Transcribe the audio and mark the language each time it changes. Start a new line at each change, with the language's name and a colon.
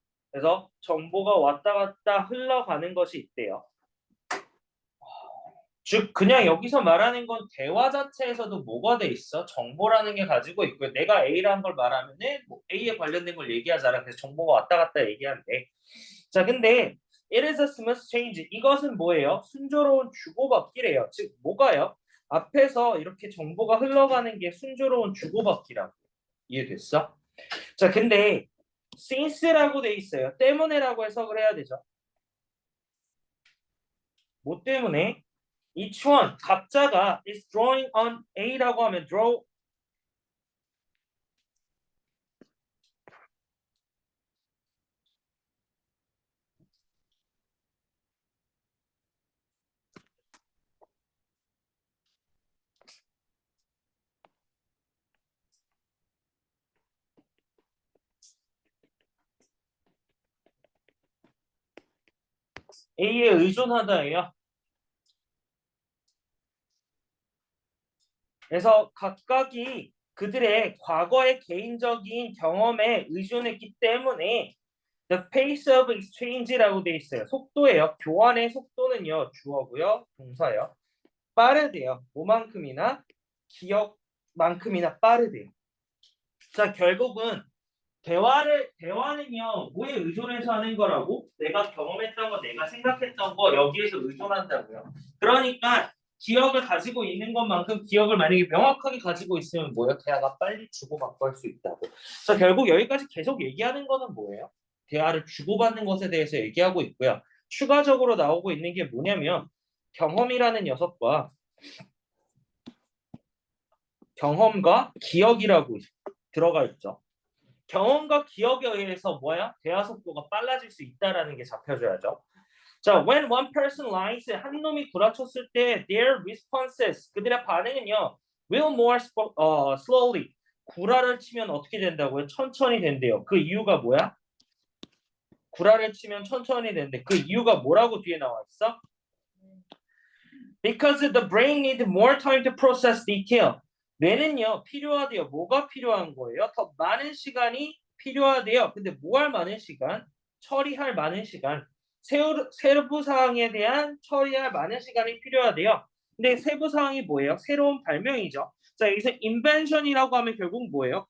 Korean: 그래서 정보가 왔다 갔다 흘러가는 것이 있대요. 즉 그냥 여기서 말하는 건 대화 자체에서도 뭐가 돼 있어? 정보라는 게 가지고 있고요. 내가 A라는 걸 말하면은 뭐 A에 관련된 걸 얘기하잖아. 그래서 정보가 왔다 갔다 얘기하는데. 자, 근데
English: it is a smooth change.
Korean: 이것은 뭐예요? 순조로운 주고받기래요. 즉 뭐가요? 앞에서 이렇게 정보가 흘러가는 게 순조로운 주고받기라고. 이해됐어? 자, 근데 since라고 돼 있어요. 때문에라고 해석을 해야 되죠. 뭐 때문에?
English: each one
Korean: 각자가
English: is drawing on
Korean: A라고 하면 draw A에 의존하다예요. 그래서 각각이 그들의 과거의 개인적인 경험에 의존했기 때문에
English: the pace of exchange
Korean: 라고 돼 있어요. 속도예요. 교환의 속도는요. 주어고요. 동사예요. 빠르대요. 뭐만큼이나 기억만큼이나 빠르대요. 자, 결국은 대화는요, 뭐에 의존해서 하는 거라고? 내가 경험했던 거, 내가 생각했던 거, 여기에서 의존한다고요. 그러니까, 기억을 가지고 있는 것만큼 기억을 만약에 명확하게 가지고 있으면 뭐예요? 대화가 빨리 주고받고 할 수 있다고. 자, 결국 여기까지 계속 얘기하는 거는 뭐예요? 대화를 주고받는 것에 대해서 얘기하고 있고요. 추가적으로 나오고 있는 게 뭐냐면, 경험이라는 녀석과 경험과 기억이라고 들어가 있죠. 경험과 기억에 의해서 뭐야? 대화 속도가 빨라질 수 있다라는 게 잡혀줘야죠.
English: 자, when one person lies,
Korean: 한 놈이 구라쳤을 때
English: their responses,
Korean: 그들의 반응은요,
English: will more slowly.
Korean: 구라를 치면 어떻게 된다고요? 천천히 된대요. 그 이유가 뭐야? 구라를 치면 천천히 된대. 그 이유가 뭐라고 뒤에 나와 있어?
English: Because the brain needs more time to process detail.
Korean: 뇌는요, 필요하대요. 뭐가 필요한 거예요? 더 많은 시간이 필요하대요. 근데 뭐 할 많은 시간? 처리할 많은 시간. 세부 사항에 대한 처리할 많은 시간이 필요하대요. 근데 세부 사항이 뭐예요? 새로운 발명이죠. 자, 여기서 invention이라고 하면 결국 뭐예요?